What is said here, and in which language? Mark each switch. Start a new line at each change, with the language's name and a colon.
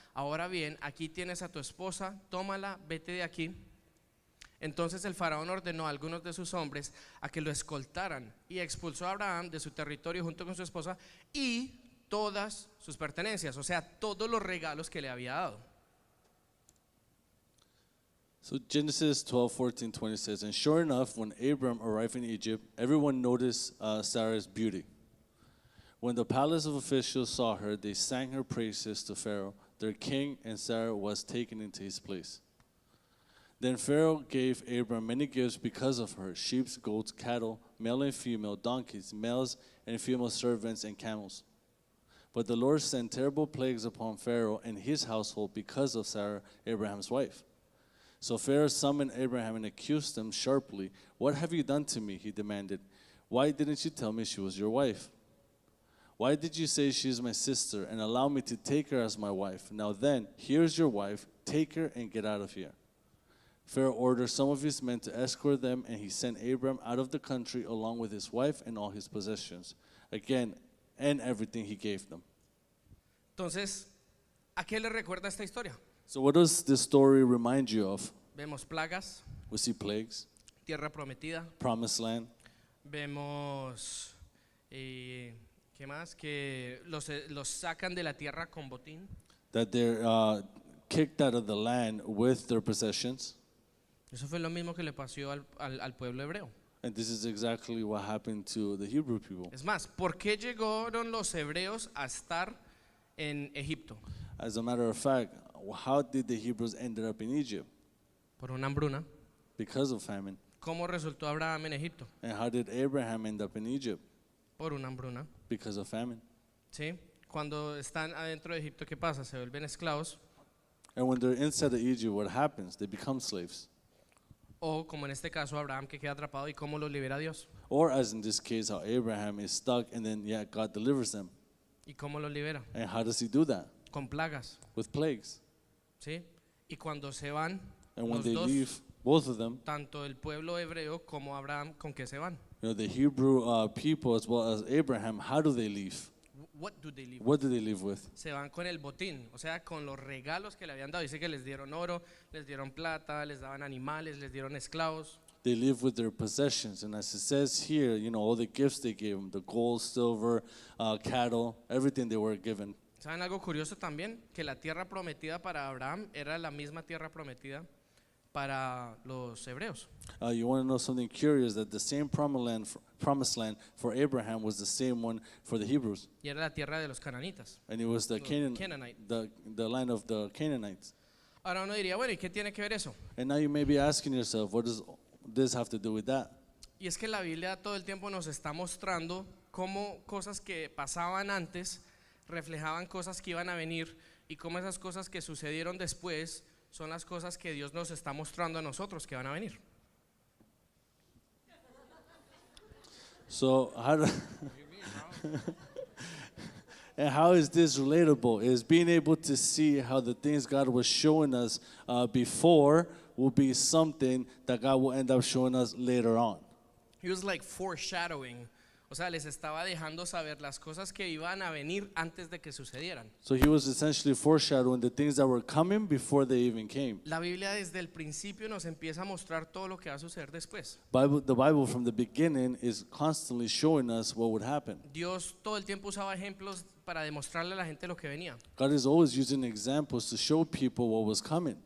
Spanish: Ahora bien, aquí tienes a tu esposa, tómala, vete de aquí. Entonces el faraón ordenó a algunos de sus hombres a que lo escoltaran y expulsó a Abraham de su territorio junto con su esposa y todas sus pertenencias, o sea, todos los regalos que le había dado.
English: So Genesis 12:14-20 says, and sure enough, when Abram arrived in Egypt, everyone noticed Sarah's beauty. When the palace of officials saw her, they sang her praises to Pharaoh. their king, and Sarah was taken into his place. Then Pharaoh gave Abram many gifts because of her: sheep, goats, cattle, male and female, donkeys, males and female servants, and camels. But the Lord sent terrible plagues upon Pharaoh and his household because of Sarah, Abraham's wife. So Pharaoh summoned Abraham and accused him sharply. "What have you done to me?" he demanded. "Why didn't you tell me she was your wife? Why did you say she is my sister and allow me to take her as my wife? Now then, here's your wife. Take her and get out of here." Pharaoh ordered some of his men to escort them, and he sent Abram out of the country along with his wife and all his possessions, again, and everything he gave them.
Spanish: Entonces, ¿a qué le recuerda esta historia?
English: So what does this story remind you of?
Spanish: Vemos plagas,
English: We see plagues,
Spanish: tierra prometida,
English: promised land,
Spanish: vemos, ¿qué más? Que los sacan de la tierra con botín.
English: that they're kicked out of the land with their possessions.
Spanish: Eso fue lo mismo que le pasó al pueblo hebreo.
English: And this is exactly what happened to the Hebrew people.
Spanish: Es más, ¿por qué llegaron los hebreos a estar en Egipto?
English: As a matter of fact, how did the Hebrews end up in Egypt?
Spanish: Por una hambruna.
English: Because of famine.
Spanish: ¿Cómo resultó Abraham en Egipto?
English: And how did Abraham end up in Egypt?
Spanish: Por una hambruna.
English: Because of famine.
Spanish: ¿Sí? Cuando están adentro de Egipto, ¿qué pasa? Se vuelven esclavos.
English: And when they're inside of Egypt, what happens? They become slaves.
Spanish: O como en este caso Abraham que queda atrapado y cómo los libera Dios.
English: Or as in this case, how Abraham is stuck and then God delivers them.
Spanish: ¿Y cómo los libera?
English: And how does he do that?
Spanish: Con plagas.
English: With plagues.
Spanish: ¿Sí? Y cuando se van,
English: And when
Spanish: los
English: they
Spanish: dos,
English: leave, both of them,
Spanish: tanto el pueblo hebreo como Abraham, ¿con qué se van?
English: the Hebrew people as well as Abraham, how do they leave? What do they live? What do they leave with?
Spanish: Se van con el botín, o sea, con los regalos que le habían dado. Dice que les dieron oro, les dieron plata, les daban animales, les dieron esclavos.
English: They live with their possessions. And as it says here, all the gifts they gave them, the gold, silver, cattle, everything they were given.
Spanish: ¿Saben algo curioso también? Que la tierra prometida para Abraham era la misma tierra prometida para los hebreos.
English: You want to know something curious, that the same promised land for Abraham was the same one for the Hebrews.
Spanish: Y era la tierra de los cananitas.
English: And it was the Canaanite. the land of the Canaanites.
Spanish: Ahora uno diría, bueno, ¿y qué tiene que ver eso?
English: And now you may be asking yourself, what does this have to do with that?
Spanish: Y es que la Biblia todo el tiempo nos está mostrando cómo cosas que pasaban antes reflejaban cosas que iban a venir y cómo esas cosas que sucedieron después son las cosas que Dios nos está mostrando a nosotros que van a venir.
English: So and how is this relatable? Is being able to see how the things God was showing us before will be something that God will end up showing us later on. He was like foreshadowing.
Spanish: O sea, les estaba dejando saber las cosas que iban a venir antes de que sucedieran.
English: So he was essentially foreshadowing the things that were coming before they even came.
Spanish: La Biblia desde el principio nos empieza a mostrar todo lo que va a suceder después.
English: The Bible from the beginning is constantly showing us what would happen.
Spanish: Dios todo el tiempo usaba ejemplos para demostrarle a la gente lo que venía.
English: God is always using examples to show people what was coming.